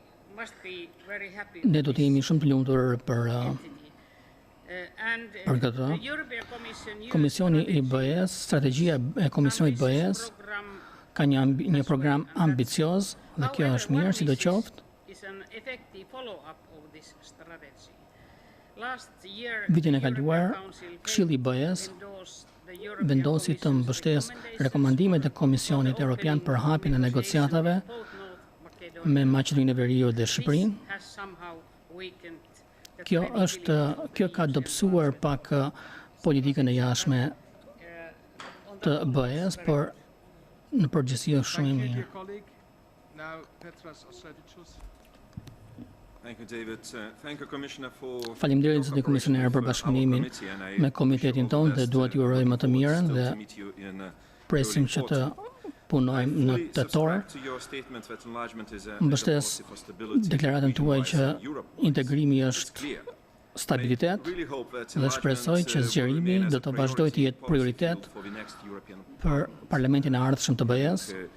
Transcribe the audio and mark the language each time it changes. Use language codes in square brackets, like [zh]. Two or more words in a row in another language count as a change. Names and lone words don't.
[en] must be very happy. [sq] Ne do të jemi shumë të lumtur për këtë. [en] The European Commission [sq] Komisioni i BE-s, strategjia e Komisionit BE-s ka një program ambicioz dhe kjo është mirë, sidoqoftë. [en] is an effective follow-up of this strategy. Last year, [sq] Vitin e [en] the [sq] kaluar, [en] European Council [sq] Këshilli i BE-s [en] endorsed the European [sq] vendosi të [en] Commission's [sq] mbështesë [en] recommendations [sq] rekomandimet e Komisionit Europian për hapjen e negociatave [en] both North Macedonia [sq] me Maqedoninë e Veriut dhe Shqipërinë. [en] has somehow weakened the [sq] Kjo ka dobësuar pak politikën e jashtme të BE-s, por në përgjithësi është shumë e [en] Thank you, [sq] mirë. [en] dear colleague. Now, Petras Austrevicius. Thank you, David. Thank you, Commissioner, for [sq] Faleminderit zoti komisioner për bashkëpunimin me komitetin tonë dhe dua t'ju uroj më të mirën dhe presim që të punojmë në tetor. Mbështes deklaratën tuaj që integrimi është stabilitet dhe shpresoj që zgjerimi do të vazhdojë të jetë prioritet për Parlamentin e ardhshëm të BE-s.